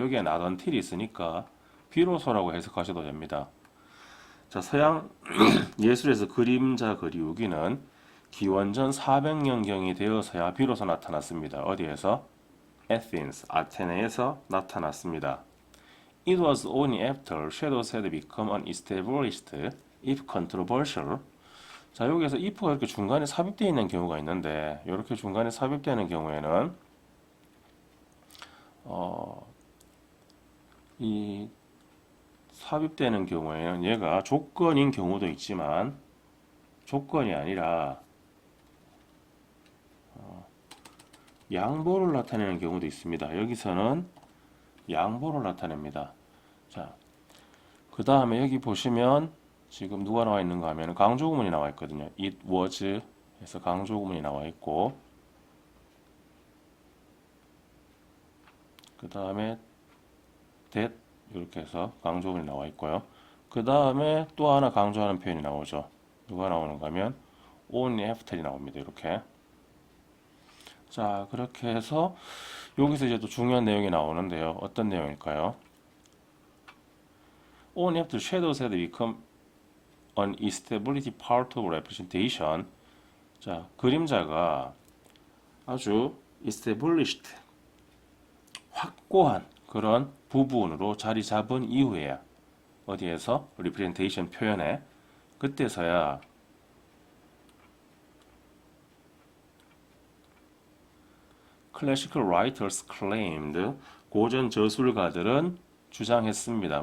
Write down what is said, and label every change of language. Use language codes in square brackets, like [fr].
[ko] 여기에 not until이 있으니까 비로소라고 해석하셔도 됩니다. 자, 서양 예술에서 그림자 그리우기는 기원전 400년경이 되어서야 비로소 나타났습니다. 어디에서? Athens, 아테네에서 나타났습니다. [en] It was only after shadows had become unestablished, if controversial. [ko] 자, 여기에서 if가 이렇게 중간에 삽입되어 있는 경우가 있는데, 이렇게 중간에 삽입되는 경우에는 이 삽입되는 경우에는 얘가 조건인 경우도 있지만 조건이 아니라 양보를 나타내는 경우도 있습니다. 여기서는 양보를 나타냅니다. 자, 그 다음에 여기 보시면 지금 누가 나와 있는가 하면 강조구문이 나와 있거든요. It was 해서 강조구문이 나와 있고, 그 다음에 that 이렇게 해서 강조구문이 나와 있고요. 그 다음에 또 하나 강조하는 표현이 나오죠. 누가 나오는가 하면 only after이 나옵니다. 이렇게. 자, 그렇게 해서 여기서 이제 또 중요한 내용이 나오는데요. 어떤 내용일까요? [en] Only after shadows had become an established part of representation. [ko] 자, 그림자가 아주 established, 확고한 그런 부분으로 자리 잡은 이후에야, 어디에서? representation 표현에, 그때서야 [en] classical writers claimed, [ko] 고전 저술가들은 주장했습니다.